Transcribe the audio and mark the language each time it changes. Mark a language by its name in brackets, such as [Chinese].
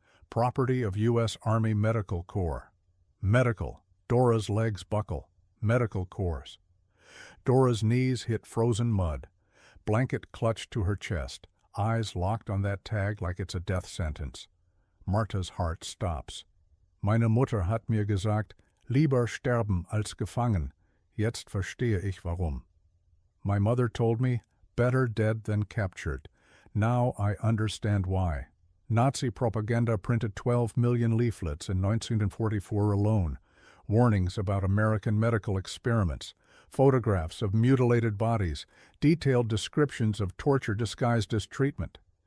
[English] Property of U.S. Army Medical Corps. Medical. Dora's legs buckle. Medical Corps. Dora's knees hit frozen mud. Blanket clutched to her chest, eyes locked on that tag like it's a death sentence. Marta's heart stops. [German] Meine Mutter hat mir gesagt, lieber sterben als gefangen. Jetzt verstehe ich warum. [English] My mother told me, better dead than captured. Now I understand why. Nazi propaganda printed 12 million leaflets in 1944 alone. Warnings about American medical experiments, photographs of mutilated bodies, detailed descriptions of torture disguised as treatment.